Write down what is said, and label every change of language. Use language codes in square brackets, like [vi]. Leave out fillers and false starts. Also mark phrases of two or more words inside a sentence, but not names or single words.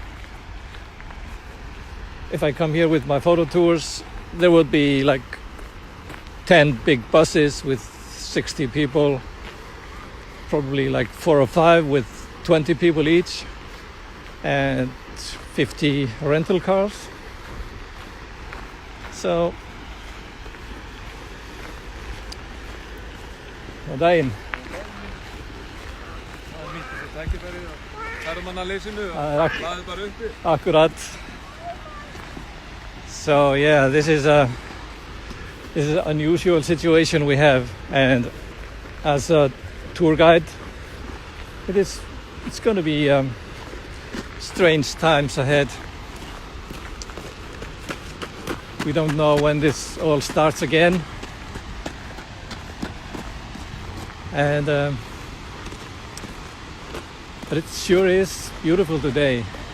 [en] If I come here with my photo tours, there would be like 10 big buses with 60 people, probably like 4 or 5 with 20 people each, and 50 rental cars. [is] So Góðan daginn. Það nýtti sér tækifærið á ferðamannaleysinu og hlaðið bara uppi. Akkurat. [en] So yeah, this is an unusual situation we have, and as a tour guide, it's going to be strange times ahead. We don't know when this all starts again, and but it sure is beautiful today.